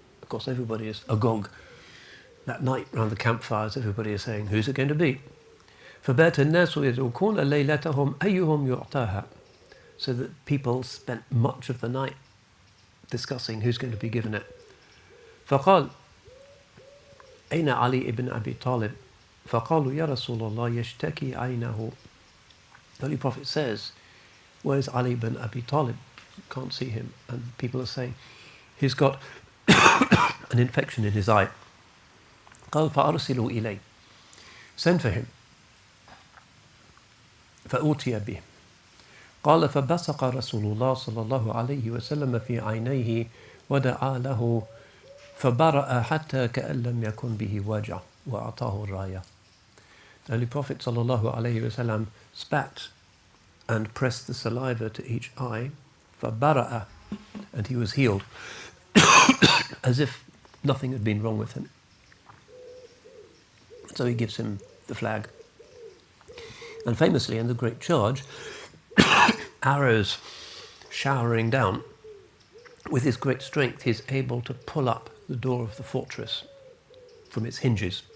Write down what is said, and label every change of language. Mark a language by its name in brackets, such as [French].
[English] Of course, everybody is agog. That night round the campfires, everybody is saying, who's it going to be? [Arabic] فَبَاتَ النَّاسُ يَدْعُكُونَ لَيْلَتَهُمْ أَيُّهُمْ يُعْطَاهَا. [English] So that people spent much of the night discussing who's going to be given it. [Arabic] فقال أين علي ibn Abi Thalib? فقالوا يا رسول الله يشتكي عينه. [English] The Holy Prophet says, where's Ali ibn Abi Thalib? Can't see him. And people are saying, he's got an infection in his eye. [Arabic] قال فأرسلوا إليه. [English] Send for him. [Arabic] فأوتي به. قال فبصق رسول الله صلى الله عليه وسلم في عينيه ودعا له فبرأ حتى كأن لم يكن به وجع وأعطاه الراية. [English] The Holy Prophet [Arabic] صلى الله عليه وسلم [English] spat and pressed the saliva to each eye, [Arabic] فبرأ, [English] and he was healed, as if nothing had been wrong with him. So he gives him the flag. And famously in the Great Charge, arrows showering down, with his great strength he's able to pull up the door of the fortress from its hinges.